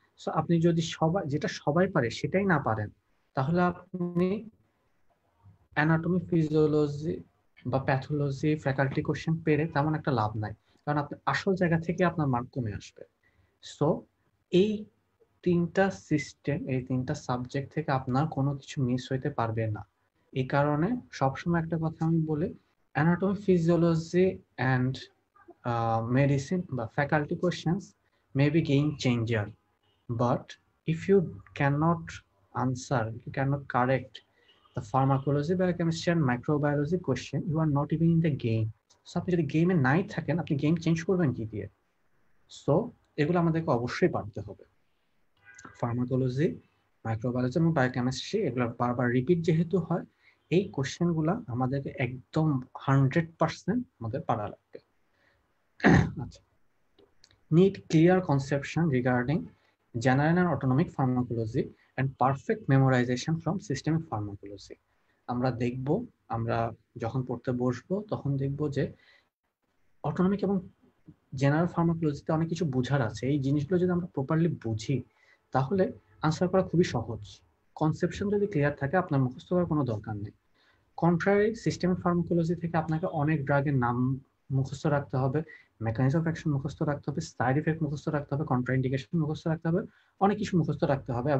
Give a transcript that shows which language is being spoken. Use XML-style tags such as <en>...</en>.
<bn>So আপনি যদি যেটা সবাই পারে সেটাই না পারেন, তাহলে আপনি অ্যানাটমি, ফিজিওলজি বা প্যাথোলজি, ফ্যাকাল্টি কোশ্চেন পেরে তেমন একটা লাভ নাই, কারণ আপনি আসল জায়গা থেকে আপনার মার্ক কমে আসবে। সো এই তিনটা সিস্টেম, এই তিনটা সাবজেক্ট থেকে আপনার কোনো কিছু মিস হইতে পারবে না। এই কারণে সবসময় একটা কথা আমি বলি,</bn> <en>anatomy, physiology and medicine বা faculty questions may be game changer, but if you cannot answer, you cannot correct the pharmacology, biochemistry and microbiology question, you are not even in the game.</en> <bn>So আপনি যদি গেমে নাই থাকেন, আপনি game change করবেন কি দিয়ে? সো এগুলো আমাদেরকে অবশ্যই পারতে হবে। ফার্মাকোলজি, মাইক্রোবায়োলজি এবং বায়োকেমিস্ট্রি এগুলো বারবার রিপিট যেহেতু হয়, এই কোশ্চেনগুলো আমাদেরকে একদম 100% আমাদের পারা লাগবে।</bn> <en>আচ্ছা, need clear conception regarding general and autonomic pharmacology and perfect memorization from systemic pharmacology.</en> <bn>আমরা দেখব, আমরা যখন পড়তে বসবো তখন দেখব যে অটোনমিক এবং জেনারেল ফার্মাকোলজিতে অনেক কিছু বোঝার আছে। এই জিনিসগুলো যদি আমরা প্রপারলি বুঝি, তাহলে আনসার করা খুবই সহজ। কনসেপশন যদি ক্লিয়ার থাকে, আপনার মুখস্থ করার কোনো দরকার নেই। কন্ট্রারি সিস্টেমিক ফার্মাকোলজি থেকে আপনাকে অনেক ড্রাগের নাম মুখস্থ রাখতে হবে, মেকানিজম অফ অ্যাকশন মুখস্থ রাখতে হবে, সাইড ইফেক্ট মুখস্থ রাখতে হবে, কন্ট্রা ইন্ডিকেশন মুখস্থ রাখতে হবে, অনেক কিছু মুখস্থ রাখতে হবে।</bn>